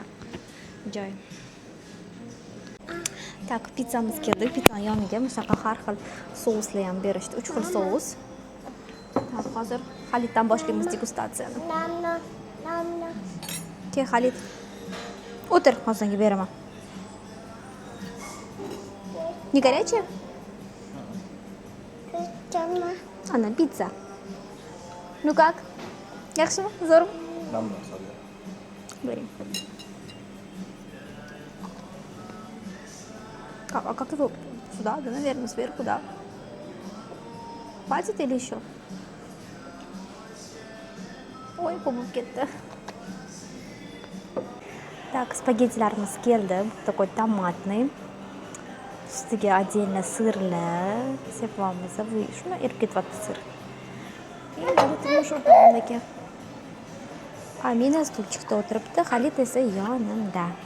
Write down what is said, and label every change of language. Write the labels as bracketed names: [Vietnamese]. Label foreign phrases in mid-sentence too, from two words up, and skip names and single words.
[Uzbek] Joy. Так, pizzamiz keldi. Pizzani yoniga musaqa har xil souslar ham berishdi. 3 xil sous. Hozir Xalitdan boshlaymiz degustatsiyani. Ke Xalit. O'tir, hozirga beraman. [Russian] Не горячая? Ana pizza. Ну как? [Uzbek] Yaxshimi? Zo'rmi? Bering. [Russian] Как его? Сюда, да, наверное, сверху, да. Хватит или еще? Ой, [Uzbek] ko'mib ketdi. Так, spagettilarimiz keldi. [Russian] Такой tomatный. [Uzbek] Ustiga отдельно sirlar sepamiz. Shuni erib ketyapti sir. Endi turmush o'rtog'imniki. Amina stulchikda o'tiribdi, Xalit esa yonimda.